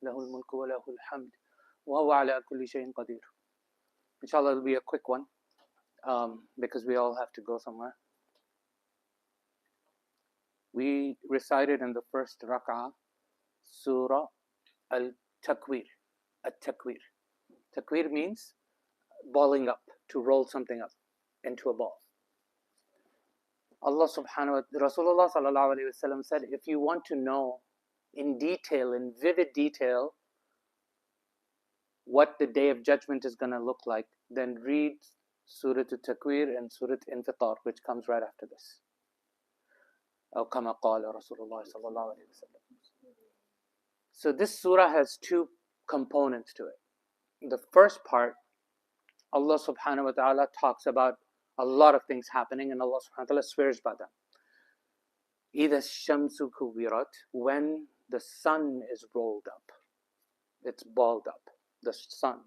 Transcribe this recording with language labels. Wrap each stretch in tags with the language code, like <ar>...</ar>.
<ar>له الملك وله الحمد وهو على كل شيء قدير.</ar> <en>Inshallah, it'll be a quick one because we all have to go somewhere. We recited in the first rak'ah Surah al-Takwir. Al-Takwir. Takwir means balling up, to roll something up into a ball. Allah subhanahu wa ta'ala, Rasulullah sallallahu alayhi wa sallam said, if you want to know in detail, in vivid detail, what the day of judgment is going to look like, then read Surat al-Takwir and Surat Infitar, which comes right after this.</en> <ar>أو كما قال رسول الله صلى الله عليه وسلم.</ar> <en>So this surah has two components to it. The first part, Allah subhanahu wa ta'ala talks about a lot of things happening, and Allah subhanahu wa ta'ala swears by them.</en> <ar>إِذَا الشَّمْسُ كُوِّرَتْ,</ar> <en>when the sun is rolled up, it's balled up, the sun.</en>